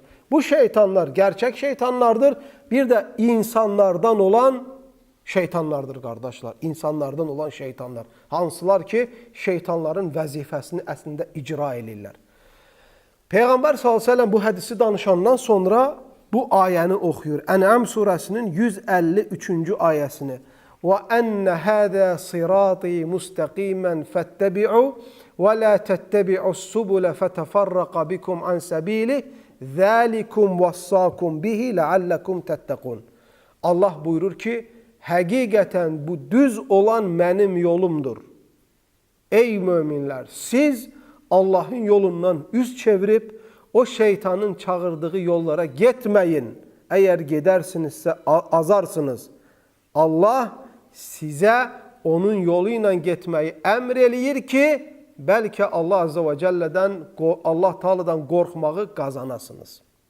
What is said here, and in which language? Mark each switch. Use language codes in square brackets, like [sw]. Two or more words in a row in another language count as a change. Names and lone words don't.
[az] Bu şeytanlar gerçək şeytanlardır. Bir də insanlardan olan şeytanlardır qardaşlar. İnsanlardan olan şeytanlar. Hansılar ki, şeytanların vəzifəsini əslində icra edirlər. Peyğəmbər s.ə.v bu hədisi danışandan sonra bu ayəni oxuyur. Ən'am surəsinin 153-cü ayəsini. [ar] وَأَنَّ هَذَا صِرَاطِي مُسْتَقِيمًا فَاتَّبِعُوا وَلَا تَتَّبِعُوا السُّبُلَ فَتَفَرَّقَ بِكُمْ عَنْ سَبِيلِهِ ذَٰلِكُمْ وَصَّاكُمْ بِهِ لَعَلَّكُمْ تَتَّقُونَ. [az] Allah buyurur ki, həqiqətən bu düz olan mənim yolumdur. Ey möminlər, siz Allahın yolundan üz çevirib, o şeytanın çağırdığı yollara getməyin. Əgər gedərsinizsə azarsınız. Allah sizə onun yolu ilə getməyi əmr eləyir ki, bəlkə Allah Azze və Cəllədən, Allah Taala'dan qorxmağı qazanasınız.